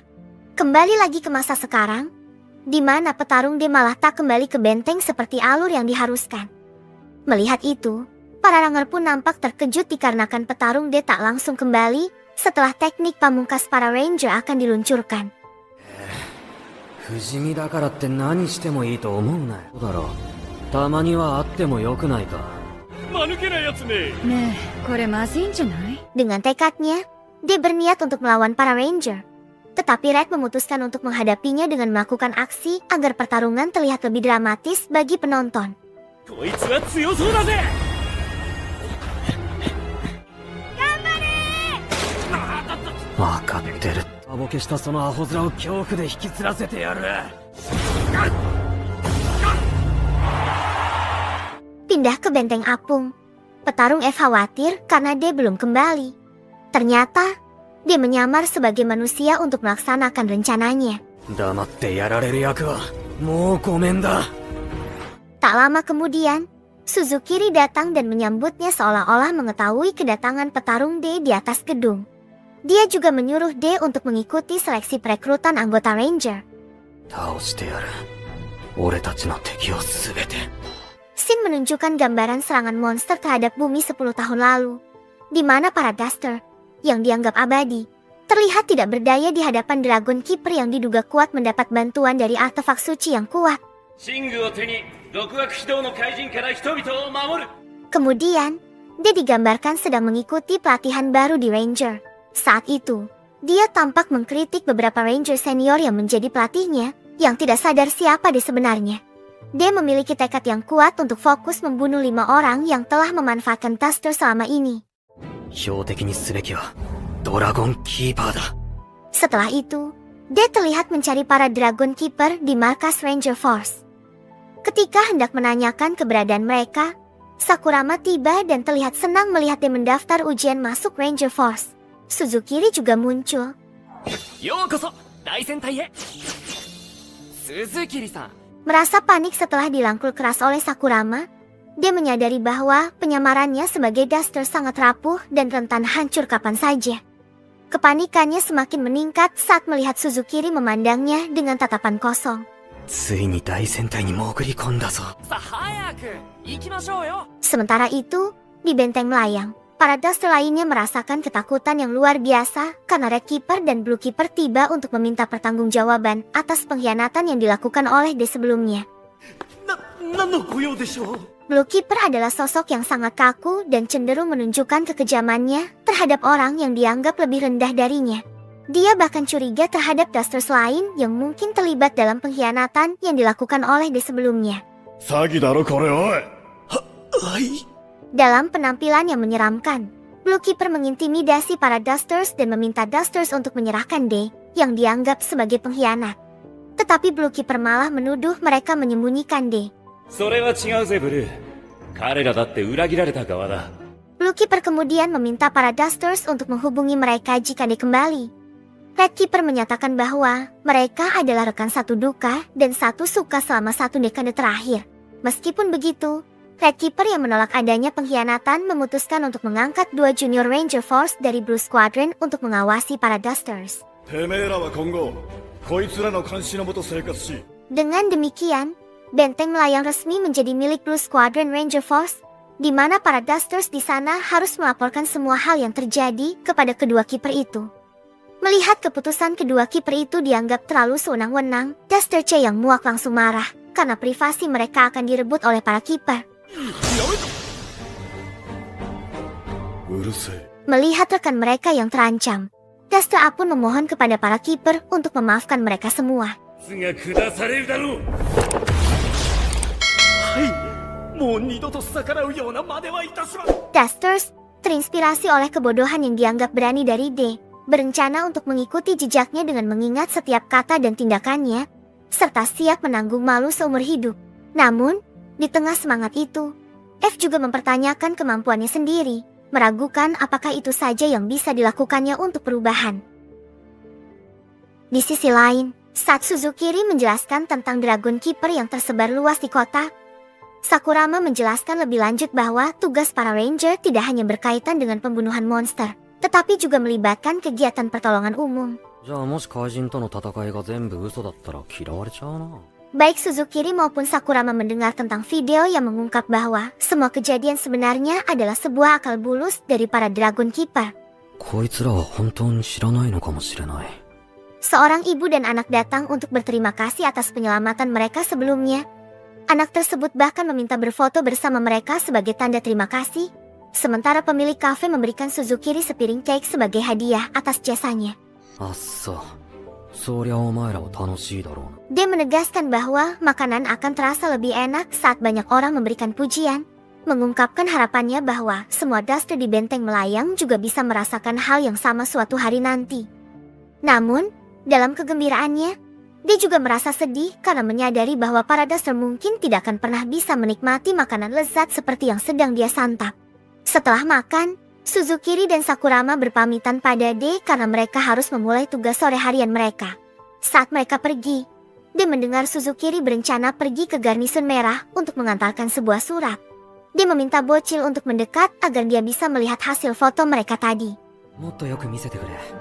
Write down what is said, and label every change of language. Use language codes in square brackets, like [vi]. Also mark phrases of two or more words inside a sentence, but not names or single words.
[id] Kembali lagi ke masa sekarang, di mana petarung D malah tak kembali ke benteng seperti alur yang diharuskan. Melihat itu, para Ranger pun nampak terkejut dikarenakan petarung D tak langsung kembali setelah teknik pamungkas para Ranger akan diluncurkan. [ja] 不死身だからって何してもいいと思うなよ。だろう。たまにはあってもよくないか。間抜けなやつね。ねえ、これまずいんじゃない？ [id] Dengan tekadnya, dia berniat untuk melawan para Ranger. Tetapi Red memutuskan untuk menghadapinya dengan melakukan aksi agar pertarungan terlihat lebih dramatis bagi penonton. [ja] こいつは強そうだぜ。わかってる。アボケしたそのアホ面を恐怖で引きつらせてやる。 [id] Pindah ke benteng apung. Petarung F khawatir karena dia belum kembali. Ternyata, dia menyamar sebagai manusia untuk melaksanakan rencananya. [ja] 黙ってやられる役はもうごめんだ。 [id] Tak lama kemudian, Suzukiri datang dan menyambutnya seolah-olah mengetahui kedatangan petarung D di atas gedung. Dia juga menyuruh D untuk mengikuti seleksi perekrutan anggota Ranger. [ja] 倒してやる。俺たちの敵をすべて。 [id] Scene menunjukkan gambaran serangan monster terhadap bumi 10 tahun lalu. di mana para Duster, yang dianggap abadi, terlihat tidak berdaya di hadapan Dragon Keeper yang diduga kuat mendapat bantuan dari artefak suci yang kuat. [ja] 神具を手に極悪非道の怪人から人々を守る。 [id] Kemudian, dia digambarkan sedang mengikuti pelatihan baru di Ranger. Saat itu, dia tampak mengkritik beberapa Ranger senior yang menjadi pelatihnya, yang tidak sadar siapa dia sebenarnya. Dia memiliki tekad yang kuat untuk fokus membunuh 5 orang yang telah memanfaatkan Duster selama ini. [ja] 標的にすべきはドラゴンキーパーだ。 [id] Setelah itu, dia terlihat mencari para Dragon Keeper di markas Ranger Force. Ketika hendak menanyakan keberadaan mereka, Sakurama tiba dan terlihat senang melihat dia mendaftar ujian masuk Ranger Force. Suzukiri juga muncul. [ja] ようこそ大戦隊へ。鈴木さん。 [id] Merasa panik setelah dilangkul keras oleh Sakurama, dia menyadari bahwa penyamarannya sebagai Duster sangat rapuh dan rentan hancur kapan saja. Kepanikannya semakin meningkat saat melihat Suzukiri memandangnya dengan tatapan kosong. [ja] ついに大戦隊に潜り込んだぞ。さあ早く行きましょうよ。 [id] Sementara itu, di benteng melayang, para Duster lainnya merasakan ketakutan yang luar biasa karena Red Keeper dan Blue Keeper tiba untuk meminta pertanggungjawaban atas pengkhianatan yang dilakukan oleh D sebelumnya. [ja] 何の御用でしょう。 [id] Blue Keeper adalah sosok yang sangat kaku dan cenderung menunjukkan kekejamannya terhadap orang yang dianggap lebih rendah darinya. Dia bahkan curiga terhadap Dusters lain yang mungkin terlibat dalam pengkhianatan yang dilakukan oleh D sebelumnya. [ja] 詐欺だろこれおい。はい。 [id] Dalam penampilan yang menyeramkan, Blue Keeper mengintimidasi para Dusters dan meminta Dusters untuk menyerahkan D yang dianggap sebagai pengkhianat. Tetapi Blue Keeper malah menuduh mereka menyembunyikan D. [ja] それは違うぜブルー。彼らだって裏切られた側だ。 [id] Blue Keeper kemudian meminta para Dusters untuk menghubungi mereka jika D kembali. Red Keeper menyatakan bahwa mereka adalah rekan satu duka dan satu suka selama 1 dekade terakhir. Meskipun begitu, Red Keeper yang menolak adanya pengkhianatan memutuskan untuk mengangkat 2 Junior Ranger Force dari Blue Squadron untuk mengawasi para Dusters. [ja] てめえらは今後こいつらの監視のもと生活し、 [id] Dengan demikian, benteng melayang resmi menjadi milik Blue Squadron Ranger Force, di mana para Dusters di sana harus melaporkan semua hal yang terjadi kepada kedua kiper itu. Melihat keputusan kedua kiper itu dianggap terlalu sewenang-wenang, Duster C yang muak langsung marah karena privasi mereka akan direbut oleh para kiper. [ja] うるせえ。 [id] Melihat rekan mereka yang terancam, Duster A pun memohon kepada para kiper untuk memaafkan mereka semua. [ja] が下されるだろう。はい。もう二度と逆らうような真似はいたしません。 [id] Dusters, terinspirasi oleh kebodohan yang dianggap berani dari D, berencana untuk mengikuti jejaknya dengan mengingat setiap kata dan tindakannya, serta siap menanggung malu seumur hidup. Namun, di tengah semangat itu, F juga mempertanyakan kemampuannya sendiri, meragukan apakah itu saja yang bisa dilakukannya untuk perubahan. Di sisi lain, saat Suzukiri menjelaskan tentang Dragon Keeper yang tersebar luas di kota, Sakurama menjelaskan lebih lanjut bahwa tugas para Ranger tidak hanya berkaitan dengan pembunuhan monster, tetapi juga melibatkan kegiatan pertolongan umum. [ja] じゃあもし怪人との戦いが全部嘘だったら嫌われちゃうな。 [id] Baik Suzukiri maupun Sakurama mendengar tentang video yang mengungkap bahwa semua kejadian sebenarnya adalah sebuah akal bulus dari para Dragon Keeper. [ja] こいつらは本当に知らないのかもしれない。 [id] Seorang ibu dan anak datang untuk berterima kasih atas penyelamatan mereka sebelumnya. Anak tersebut bahkan meminta berfoto bersama mereka sebagai tanda terima kasih. Sementara pemilik kafe memberikan Suzukiri sepiring cake sebagai hadiah atas jasanya. [ja] あっさ、そりゃお前らは楽しいだろうな。 [id] Dia menegaskan bahwa makanan akan terasa lebih enak saat banyak orang memberikan pujian, mengungkapkan harapannya bahwa semua Duster di benteng melayang juga bisa merasakan hal yang sama suatu hari nanti. Namun, dalam kegembiraannya, dia juga merasa sedih karena menyadari bahwa para Duster mungkin tidak akan pernah bisa menikmati makanan lezat seperti yang sedang dia santap. Setelah makan, Suzukiri dan Sakurama berpamitan pada D karena mereka harus memulai tugas sore harian mereka. Saat mereka pergi, D mendengar Suzukiri berencana pergi ke Garnison Merah untuk mengantarkan sebuah surat. Dia meminta bocil untuk mendekat agar dia bisa melihat hasil foto mereka tadi. [ja] もっとよく見せてくれ。